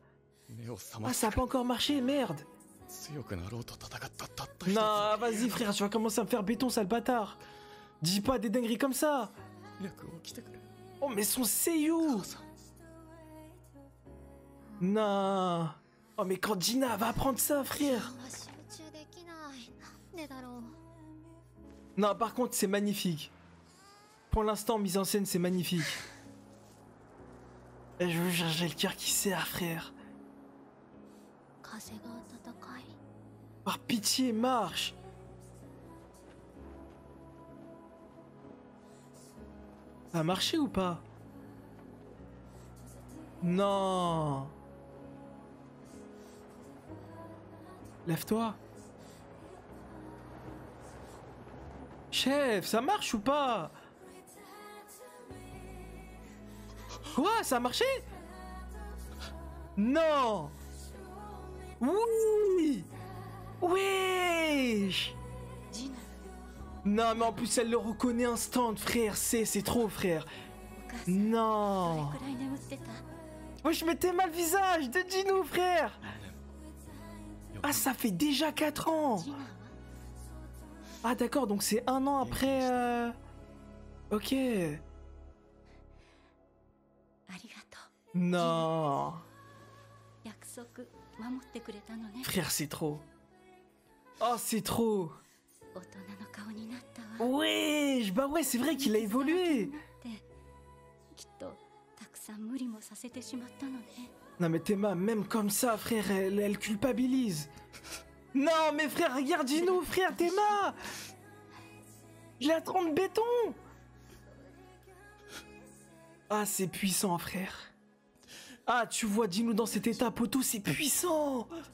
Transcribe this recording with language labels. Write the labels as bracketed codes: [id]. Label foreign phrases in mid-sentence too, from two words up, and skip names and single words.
[fr] Ah, ça a pas encore marché, merde! Non, vas-y, frère, tu vas commencer à me faire béton, sale bâtard! Dis pas des dingueries comme ça! Oh, mais son seiyuu! Non. Oh mais quand Gina va apprendre ça, frère. [ja] あんま集中できないなんでだろう [fr] Non, par contre, c'est magnifique. Pour l'instant, mise en scène, c'est magnifique. Et je veux dire, j'ai le cœur qui serre, frère. [ja] 風が暖かい [fr] Par pitié, marche. Ça a marché ou pas? Non. Lève-toi. Chef, ça marche ou pas? Quoi? Ça a marché? Non. Oui. Wesh. ジナ Non, mais en plus, elle le reconnaît instant, frère. C'est trop, frère. [ja] お母さんど [fr] Non. [ja] れくらい眠ってた [fr] Moi, je mettais mal le visage de Gino, frère. Ah, ça fait déjà 4 ans. [ja] ジナは [fr] Ah, d'accord, donc c'est 1 an après... Ok. [ja] ありがとう [fr] Non. [ja] 約束守ってくれたのね [fr] Frère, c'est trop. Oh, c'est trop. [ja] 大人の顔になったわ [fr] Ouais, bah ouais, c'est vrai qu'il a évolué. [ja] ってきっとたくさん無理もさせてしまったのね [fr] Non, mais Théma, même comme ça, frère, elle culpabilise. Non, mais frère, regarde Gino, frère, Théma. Il a 30 béton. Ah, c'est puissant, frère. Ah, tu vois Gino dans cet état, poteau, c'est puissant.